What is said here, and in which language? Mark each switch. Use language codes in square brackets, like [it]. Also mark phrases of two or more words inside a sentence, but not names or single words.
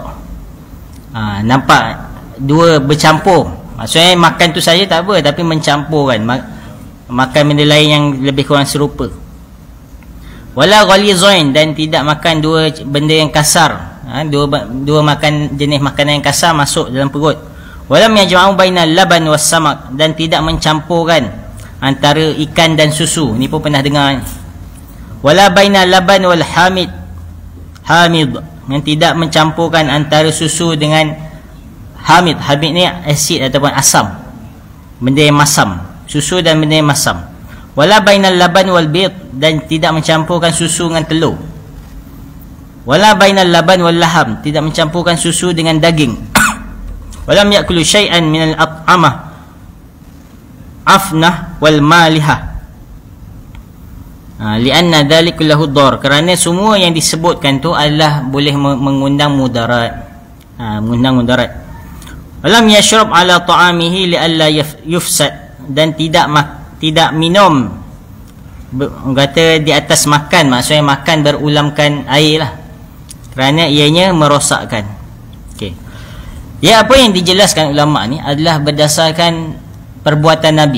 [ms] Nampak dua bercampur, maksudnya makan tu saja tak apa, tapi mencampur kan, makan benda lain yang lebih kurang serupa. [ar] ولا غليظين, [ms] dan tidak makan dua benda yang kasar, dua makan jenis makanan yang kasar masuk dalam perut. [ar] ولم يجمع بين اللبن والسمك, [ms] dan tidak mencampurkan antara ikan dan susu. Ni pun pernah dengar. [ar] ولا بين اللبن والحامض, [ms] yang tidak mencampurkan antara susu dengan hamid. Hamid ni asid ataupun asam, benda yang masam, susu dan benda yang masam. [ar] ولا بين اللبن والبيض, [ms] dan tidak mencampurkan susu dengan telur. [ar] ولا بين اللبن واللحم, [ms] tidak mencampurkan susu dengan daging. [ar] ولم يأكل شيئا من الأطعمة العفنة والمالحة، لأن ذلك له ضرر, [ms] kerana semua yang disebutkan tu adalah boleh mengundang mudarat. [ar] ولم يشرب على طعامه لئلا يفسد, [ms] dan tidak minum kata di atas makan, maksudnya makan berulamkan air lah, kerana ianya merosakkan. Ya, apa yang dijelaskan ulama ni adalah berdasarkan perbuatan Nabi.